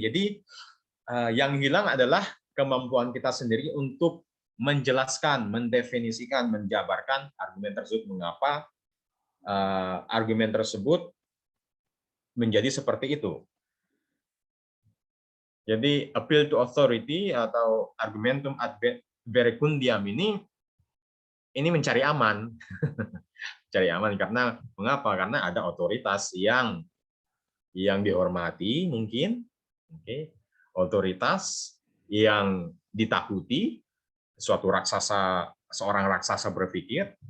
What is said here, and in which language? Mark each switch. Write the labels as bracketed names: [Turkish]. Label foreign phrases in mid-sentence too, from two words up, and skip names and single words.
[Indonesian] Jadi yang hilang adalah kemampuan kita sendiri untuk menjelaskan, mendefinisikan, menjabarkan argumen tersebut, mengapa argumen tersebut menjadi seperti itu. Jadi [English] appeal to authority [Indonesian] atau [Latin] argumentum ad verecundiam [Indonesian] ini mencari aman. Mencari aman karena mengapa? Karena ada otoritas yang dihormati mungkin, otoritas yang ditakuti, seorang raksasa berpikir.